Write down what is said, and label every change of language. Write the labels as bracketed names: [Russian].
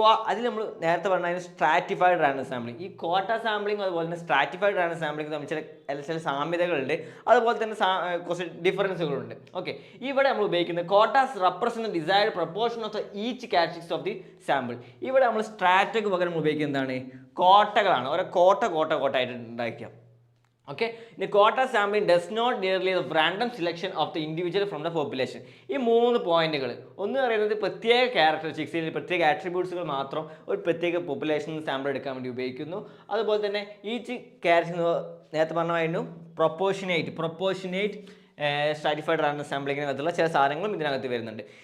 [Malayalam] അതിൽ നമ്മൾ നേരത്തെ പറഞ്ഞ സ്ട്രാറ്റിഫൈഡ് റാൻഡം സാമ്പിളിംഗ്. ഈ കോട്ട സാമ്പിളിംഗ് അതുപോലെ തന്നെ സ്ട്രാറ്റിഫൈഡ് റാൻഡം സാമ്പിളിംഗ് തമ്മിൽ ചില സാമ്യതകളുണ്ട്, അതുപോലെ തന്നെ കുറച്ച് ഡിഫറൻസുകളുണ്ട്. ഇവിടെ നമ്മൾ ഉപയോഗിക്കുന്നത് [English] Quotas represent desired proportion of the each characteristics of the sample. [Malayalam] ഇവിടെ നമ്മൾ സ്ട്രാറ്റയ്ക്ക് പകരം ഉപയോഗിക്കുന്നത് എന്താണ്? കോട്ടകളാണ്. ഓരോ കോട്ടയായിട്ട് ഉണ്ടായിരിക്കാം. [English] The quota sampling does not nearly the random selection of the individual from the population. [Malayalam] ഈ 3 പോയിന്റുകൾ ഒന്ന് പറയുന്നത് പ്രത്യേക ക്യാരക്ടറിസ്റ്റിക്സ്, പ്രത്യേക ആട്രിബ്യൂട്ട്സുകൾ മാത്രം ഒരു പ്രത്യേക പോപ്പുലേഷൻ സാമ്പിൾ എടുക്കാൻ വേണ്ടി ഉപയോഗിക്കുന്നു. അതുപോലെ തന്നെ ഈച്ച് ക്യാരക്ടർ നേരത്തെ പറഞ്ഞായിരുന്നു പ്രൊപ്പോർഷനേറ്റ് സ്ട്രാറ്റിഫൈഡ് റാൻഡം സാമ്പിളിങ്ങിനകത്തുള്ള ചില സാധനങ്ങളും ഇതിനകത്ത് വരുന്നുണ്ട്.